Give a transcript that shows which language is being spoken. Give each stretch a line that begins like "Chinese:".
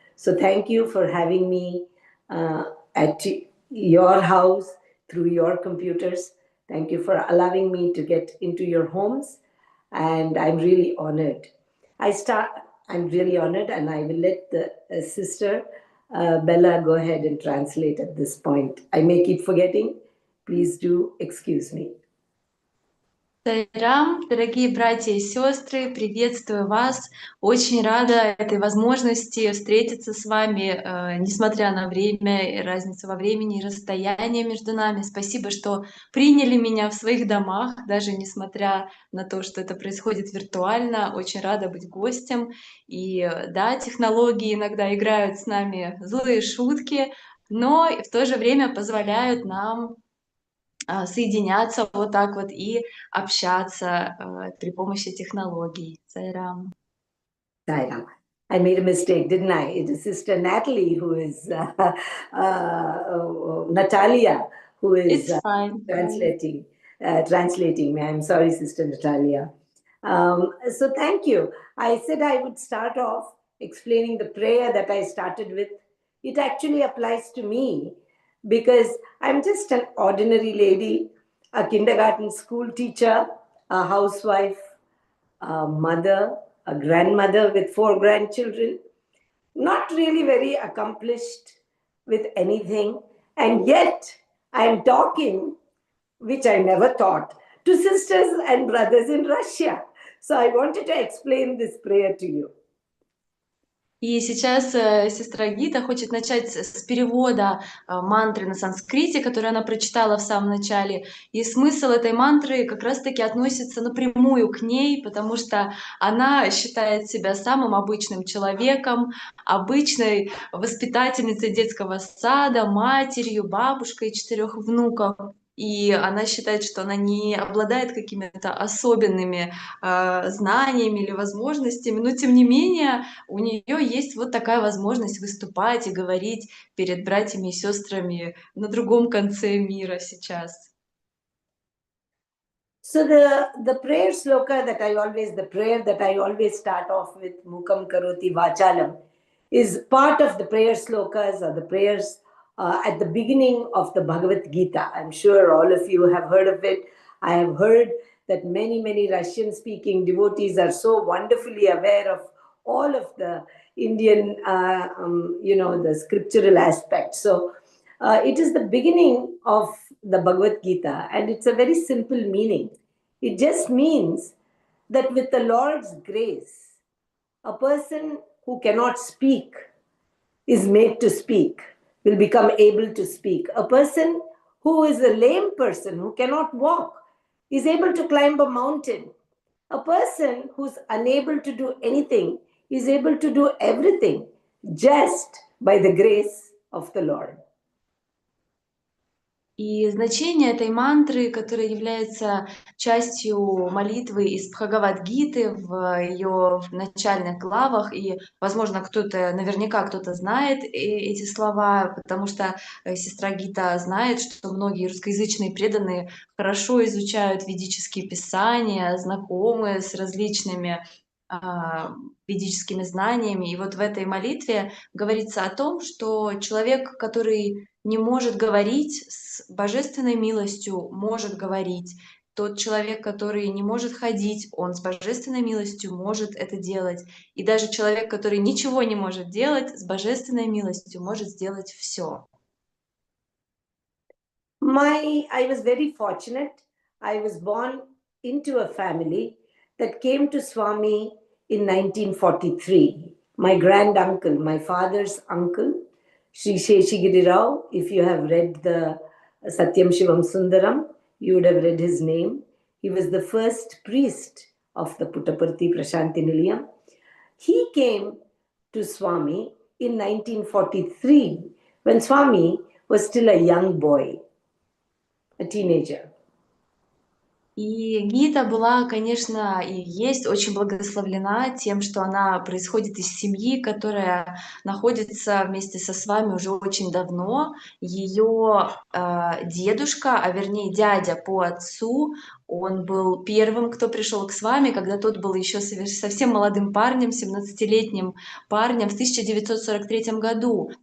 English: So thank you for having me at your house through your computers. Thank you for allowing me to get into your homes. And I'm really honored. I'm really honored, and I will let the sister Bella go ahead and translate at this point. I may keep forgetting. Please do excuse me.
Russian: Сайрам, дорогие братья и сестры, приветствую вас. Очень рада этой возможности встретиться с вами, несмотря на время, разницу во времени и расстояние между нами. Спасибо, что приняли меня в своих домах, даже несмотря на то, что это происходит виртуально. Очень рада быть гостем. И да, технологии иногда играют с нами злые шутки, но в то же время позволяют нам соединяться вот так вот и общаться при помощи технологий. Сайрам.
English: Sairam. I made a mistake, didn't I? It is Sister Natalie who is Natalia who is translating. translating me. I'm sorry, Sister Natalia. So thank you. I said I would start off explaining the prayer that I started with. It actually applies to me because I'm just an ordinary lady, a kindergarten school teacher, a housewife, a mother, a grandmother with 4 grandchildren, not really very accomplished with anything, and yet I'm talking, which I never thought, to sisters and brothers in Russia. So I wanted to explain this prayer to you.
Russian: И сейчас сестра Гита хочет начать с перевода мантры на санскрите, которую она прочитала в самом начале. И смысл этой мантры как раз-таки относится напрямую к ней, потому что она считает себя самым обычным человеком, обычной воспитательницей детского сада, матерью, бабушкой 4 внуков. И она считает, что она не обладает какими-то особенными знаниями или возможностями, но тем не менее у нее есть вот такая возможность выступать и говорить перед братьями и сестрами на другом конце мира сейчас.
English: So the prayer sloka that the prayer that I always start off with,
Sanskrit: Mukam Karoti Vachalam,
English: is part of the prayer slokas or the prayers at the beginning of the Bhagavad Gita. I'm sure all of you have heard of it. I have heard that many Russian-speaking devotees are so wonderfully aware of all of the Indian, the scriptural aspects. So it is the beginning of the Bhagavad Gita, and it's a very simple meaning. It just means that with the Lord's grace, a person who cannot speak is made to speak, will become able to speak. A person who is a lame person, who cannot walk, is able to climb a mountain. A person who's unable to do anything is able to do everything just by the grace of the Lord.
Russian: И значение этой мантры, которая является частью молитвы из Бхагавад-гиты в ее начальных главах, и, возможно, наверняка кто-то знает эти слова, потому что сестра Гита знает, что многие русскоязычные преданные хорошо изучают ведические писания, знакомы с различными ведическими знаниями. И вот в этой молитве говорится о том, что человек, который не может говорить, с божественной милостью может говорить. Тот человек, который не может ходить, он с божественной милостью может это делать. И даже человек, который ничего не может делать, с божественной милостью может сделать все.
English: I was very fortunate. I was born into a family that came to Swami in 1943. My grand uncle, my father's uncle, Sri Sheshagiri Rao, if you have read the Satyam Shivam Sundaram, you would have read his name. He was the first priest of the Puttaparthi Prashanti Nilayam. He came to Swami in 1943 when Swami was still a young boy, a teenager.
Russian: И Гита была, конечно, и есть очень благословлена тем, что она происходит из семьи, которая находится вместе с вами уже очень давно. Ее дедушка, а вернее дядя по отцу, он был первым, кто пришел к Свами, когда тот был еще совсем молодым парнем, 17-летним парнем в 1943 году.